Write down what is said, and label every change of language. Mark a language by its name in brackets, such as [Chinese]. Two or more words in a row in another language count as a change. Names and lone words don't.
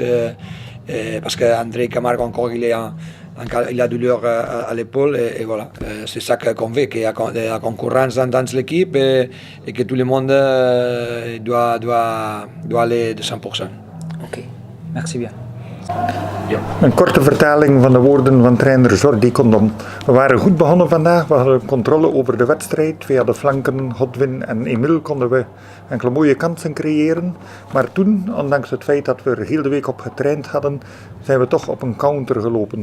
[French] Parce qu'André Camargo encore, il a douleur à l'épaule. Et voilà, c'est ça qu'on veut, qu'il y a la concurrence dans l'équipe et que tout le monde doit aller de 100%. Ok, merci bien. [Dutch] Een korte vertaling van de woorden van trainer Jordi Condom. We waren goed begonnen vandaag, we hadden controle over de wedstrijd. Via de flanken, Godwin en Emil konden we enkele mooie kansen creëren. Maar toen, ondanks het feit dat we er heel de week op getraind hadden, zijn we toch op een counter gelopen.